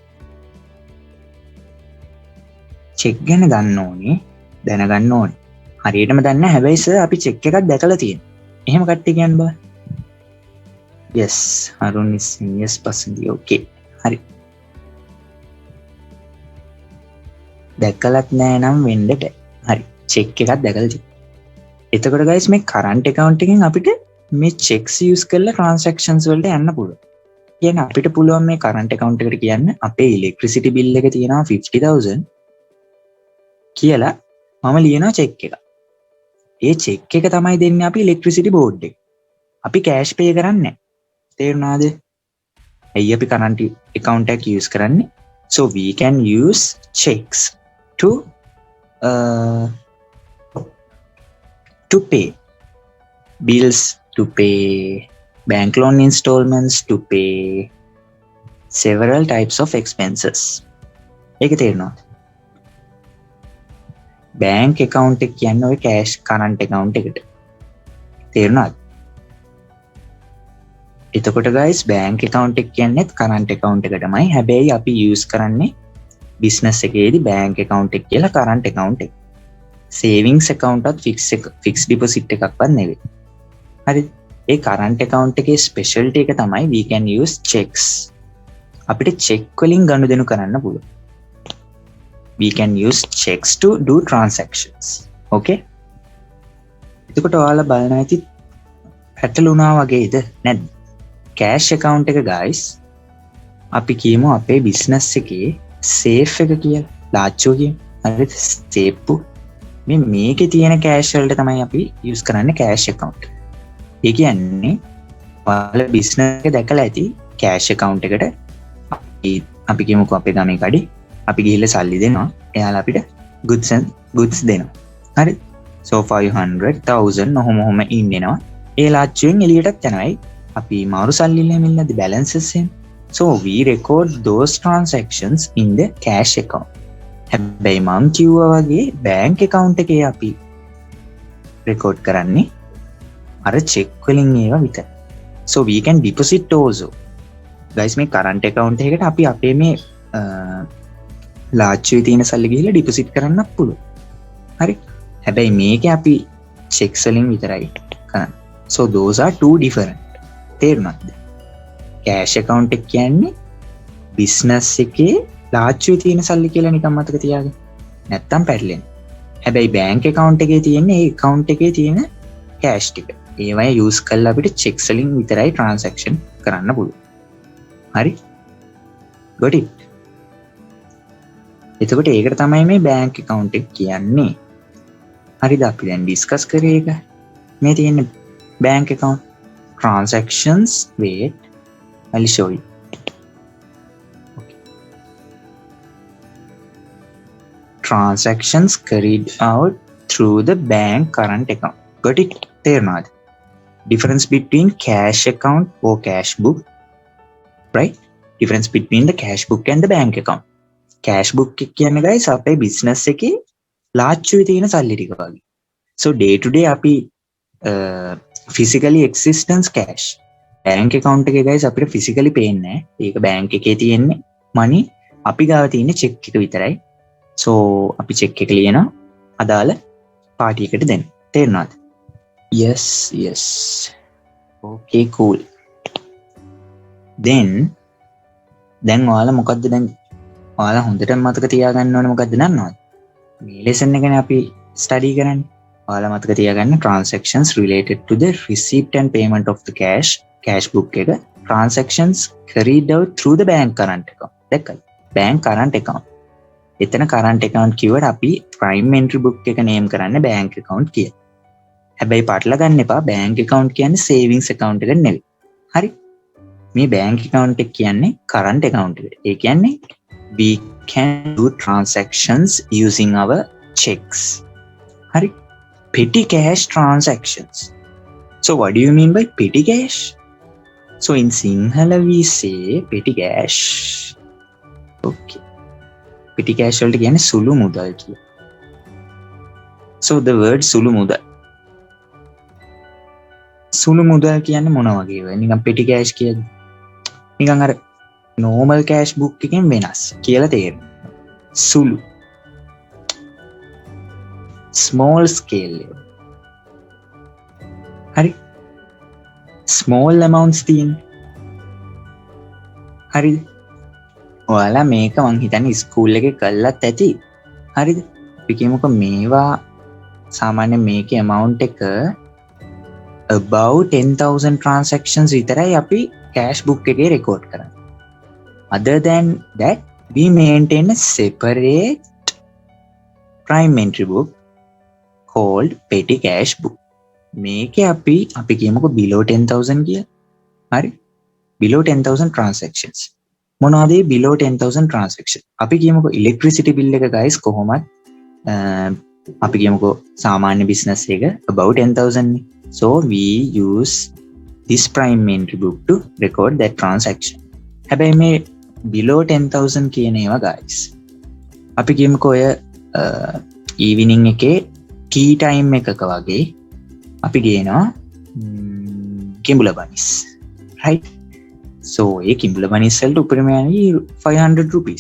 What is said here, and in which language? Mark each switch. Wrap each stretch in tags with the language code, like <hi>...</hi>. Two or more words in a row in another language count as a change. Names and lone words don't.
<si>check ගැන දන්න ඕනේ, දැනගන්න ඕනේ. හරියටම දන්නේ නැහැ. හැබැයි සර් අපි check එකක් දැකලා තියෙනවා. එහෙම කට්ටිය කියන්න බලන්න.</si> <en>Yes, Arun is saying yes personally.</en> <si>Okay. හරි. දැකලත් නෑ නම් වෙන්න බෑ. හරි. check එකක් දැකලා තියෙනවා. එතකොට guys මේ</si> <en>current account</en> <si>එකෙන් අපිට මේ checks use කරලා transactions වලට යන්න පුළුවන්. කියන්නේ අපිට පුළුවන් මේ</si> <en>current account</en> <si>එකට කියන්න අපේ</si> <en>electricity bill</en> <si>එක තියෙනවා 50000 කියලා මම ලියනවා check එක. ඒ check එක තමයි දෙන්නේ අපි</si> <en>electricity board</en> <si>එක. අපි</si> <en>cash pay</en> <si>කරන්නේ නැහැ. තේරුණාද? ඇයි අපි</si> <en>current account</en> <si>එක use කරන්නේ?</si> <en>So we can use checks to pay bills, to pay bank loan installments, to pay several types of expenses.</en> <si>ඒක තේරෙනවද?</si> <en>bank account</en> <si>එක කියන්නේ ඔය</si> <en>cash current account</en> <si>එකට. තේරුණාද? එතකොට guys</si> <en>bank account</en> <si>එක කියන්නේත්</si> <en>current account</en> <si>එකටමයි. හැබැයි අපි use කරන්නේ business එකේදී</si> <en>bank account</en> <si>එක කියලා</si> <en>current account</en> <si>එක.</si> <en>savings account at fixed deposit</en> <si>එකක්වත් නෙවෙයි. හරිද? ඒ current account එකේ specialty එක තමයි</si> <en>we can use checks.</en> <si>අපිට check වලින් ගනුදෙනු කරන්න පුළුවන්.</si> <en>We can use checks to do transactions. Okay?</en> <si>එතකොට ඔයාලා බලන ඇති පැටලුණා වගේද නැද්ද?</si> <en>cash account</en> <si>එක guys අපි කියමු අපේ business එකේ safe එක කියලා. ලාච්චෝ කියමු. හරිද? safe. මේකේ තියෙන cash වලට තමයි අපි use කරන්නේ</si> <en>cash account.</en> <si>ඒ කියන්නේ ඔයාලා business එක දැකලා ඇති</si> <en>cash account</en> <si>එකට අපි කියමුකෝ අපේ ගමේ කඩේ අපි ගිහිල්ලා සල්ලි දෙනවා. එයාලා අපිට goods දෙනවා. හරි? so 500,000 ඔහොම ඉන්නවා. ඒ ලාච්චුවෙන් එළියටත් යනවායි. අපි මාරු සල්ලි නෙමෙයි නැද්ද balances එහෙම.</si> <en>so we record those transactions in the cash account.</en> <si>හැබැයි මම කිව්වා වගේ</si> <en>bank account</en> <si>එකේ අපි record කරන්නේ අර check වලින් ඒවා විතරයි.</si> <en>so we can deposit also. guys</en> <si>මේ current account එකකට අපි අපේ මේ ලාච්චුවේ තියෙන සල්ලි ගිහිල්ලා deposit කරන්නත් පුළුවන්. හරි? හැබැයි මේකේ අපි checks වලින් විතරයි කරන්නේ.</si> <en>so those are two different.</en> <si>තේරුණාද?</si> <en>cash account</en> <si>එක කියන්නේ business එකේ ලාච්චුවේ තියෙන සල්ලි කියලා නිකන් මතක තියාගන්න. නැත්තම් පැටලෙන්නේ. හැබැයි</si> <en>bank account</en> <si>එකේ තියෙන ඒ account එකේ තියෙන cash ටික. ඒවයි use කරලා අපිට checks වලින් විතරයි transaction කරන්න පුළුවන්. හරි?</si> <en>got it?</en> <si>එතකොට ඒකට තමයි මේ</si> <en>bank account</en> <si>එක කියන්නේ. හරිද? අපි දැන් discuss කරේ ඒක. මේ තියෙන</si> <en>bank account transactions. wait, I'll show you. Okay. Transactions carried out through the bank current account. Got it? තේරුණාද? difference between cash account or cash book, right? difference between the cash book and the bank account. cash book</en> <si>එක කියන්නේ guys අපේ business එකේ ලාච්චුවේ තියෙන සල්ලි ටික වගේ.</si> <en>so day to day අපි physically existence cash. bank account</en> <si>එකේ guys අපිට physically පේන්නේ නැහැ. ඒක bank එකේ තියෙන්නේ money. අපි ගාව තියෙන check එක විතරයි. so අපි check එක ලියනවා අදාළ party එකට දෙන්න. තේරුණාද?</si> <en>yes. okay cool.</en> <si>then දැන් ඔයාලා මොකද්ද දැන් ඔයාලා හොඳට මතක තියාගන්න ඕනේ මොකද්ද දන්නවද? මේ lesson එකනේ අපි study කරන්නේ. ඔයාලා මතක තියාගන්න</si> <en>transactions related to the receipt and payment of the cash book</en> <si>එක</si> <en>transactions carried out through the bank current account.</en> <si>දැක්කද?</si> <en>bank current account.</en> <si>එතන</si> <en>current account</en> <si>කිව්වට අපි</si> <en>prime entry book</en> <si>එක name කරන්නේ</si> <en>bank account</en> <si>කියලා. හැබැයි පටල ගන්න එපා</si> <en>bank account</en> <si>කියන්නේ</si> <en>savings account</en> <si>එක නෙවෙයි. හරි? මේ</si> <en>bank account</en> <si>එක කියන්නේ</si> <en>current account</en> <si>එක. ඒ කියන්නේ</si> <en>we can do transactions using our checks.</en> <si>හරි?</si> <en>petty cash transactions. so what do you mean by petty cash? so in Sinhala we say petty cash.</en> <si>okay.</si> <en>petty cash</en> <si>වලට කියන්නේ සුළු මුදල් කියලා. so the word සුළු මුදල්. සුළු මුදල් කියන්නේ මොන වගේ වේ? නිකන්</si> <en>petty cash</en> <si>කියන්නේ නිකන් අර</si> <en>normal cash book</en> <si>එකෙන් වෙනස් කියලා තේරෙනවා.</si> <en>සුළු small scale level.</en> <si>හරි?</si> <en>small amounts</en> <si>තියෙන. හරිද? ඔයාලා මේක මං හිතන්නේ ස්කූල් එකේ කළත් ඇති. හරිද? අපි කියමුකෝ මේවා සාමාන්‍ය මේකේ amount එක</si> <en>about 10,000 transactions</en> <si>විතරයි අපි</si> <en>cash book</en> <si>එකේ record කරන්නේ.</si> <en>Other than that, we maintain a separate prime entry book called petty cash book.</en> <si>මේකේ අපි කියමුකෝ</si> <en>below 10,000</en> <si>කියලා. හරි?</si> <en>below 10,000 transactions.</en> <si>මොනවද</si> <en>below 10,000 transaction?</en> <si>අපි කියමුකෝ</si> <en>electricity bill</en> <si>එක guys කොහොමද අපි කියමුකෝ සාමාන්‍ය business එක</si> <en>about 10,000</en> <si>නේ.</si> <en>So we use this prime entry book to record that transaction.</en> <si>හැබැයි මේ</si> <en>below 10,000</en> <si>කියන ඒවා guys අපි කියමුකෝ ඔය evening එකේ</si> <en>tea time</en> <si>එකක වගේ අපි ගේනවා කිඹුල බනිස්, right? So ඒ කිඹුල බනිස් වලට උපරිමයි 500 rupees.</si>